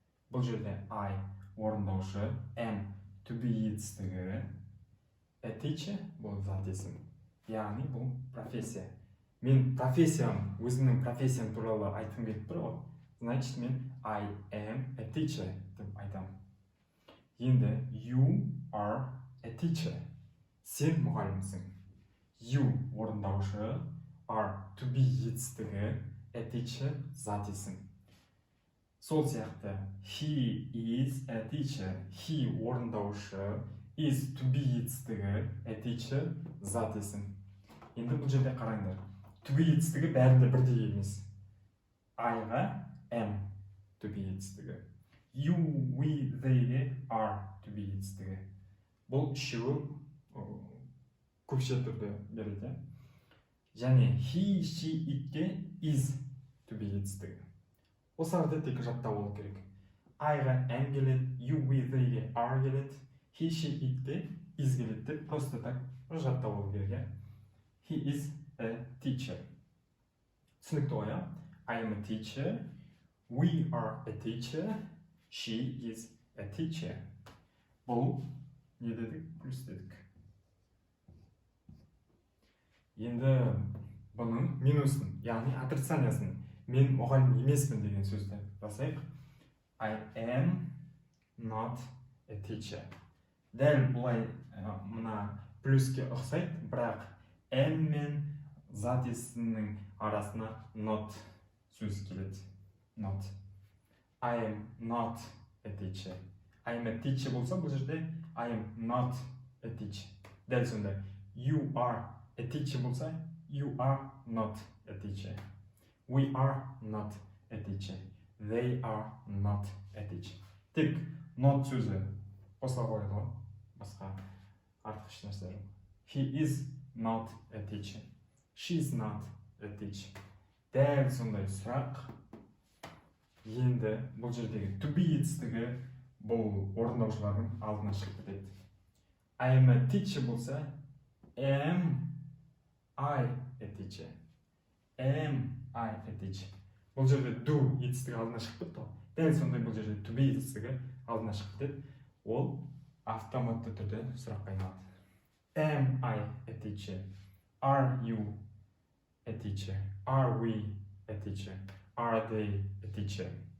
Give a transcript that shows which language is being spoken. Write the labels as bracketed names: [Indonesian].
[Kazakh] Бұл жерде I орындаушы, am to be етістігі, a teacher бұл зат есім. Яғни бұл профессия. Мен профессиям, өзімнің профессиям туралы айтқым келіп тұр ғой. Значит, мен [English] I am a teacher [Kazakh] деп айтамын. [English] Енді you are a teacher. [Kazakh] Сен мұғалімсің. You орындаушы, are to be етістігі, a teacher зат есім. Сол сияқты [English] he is a teacher. [Kazakh] He орындаушы, is to be етістігі, a teacher зат есім. Енді бұл жерде қараңдар. To be етістігі бәрінде бірдей емес. I-ға am to be етістігі. You, we, they are to be етістігі. Бұл үшеуі көпше түрде береді. Және he, she, itке is to be етістігі. Осыларды тек жаттап алу керек. I-ға am келеді, you, we, they are келеді, he, she, itке is келеді деп просто так жаттап алу керек. [English] He is a teacher. [Kazakh] Түсінікті ғой, [English] I am a teacher, we are a teacher, she is a teacher. [Kazakh] Бұл не дедік? Плюс дедік. Енді бұның минусын, яғни отрицаниясын, мен мұғалім емеспін деген сөзді жасайық. [English] I am not a teacher. [Kazakh] Дәл бұлай мына плюске ұқсайды, бірақ am мен зат есімнің арасына not сөз келеді. [English] Not. I am not a teacher. I am a teacher [Kazakh] болса, бұл жерде [English] I am not a teacher. [Kazakh] Дәл сондай. [English] You are a teacher [Kazakh] болса, [English] you are not a teacher. We are not a teacher. They are not a teacher. [Kazakh] Тек not сөзі қосыла қойды ғой. Басқа артық еш нәрсе жоқ. [English] He is not a teacher. She is not a teacher. [Kazakh] Дәл сондай сұрақ. Енді бұл жердегі to be етістігі бұл орындаушылардың алдына шығып кетеді. [English] I am a teacher [Kazakh] болса, [English] am I a teacher? Am I a teacher? [Kazakh] Бұл жерде do етістігі алдына шығып кетті. Дәл сондай бұл жерде to be етістігі алдына шығып кетеді. Ол автоматты түрде сұраққа айналады. [English] Am I a teacher? Are you a teacher? Are we a teacher? Are they a teacher?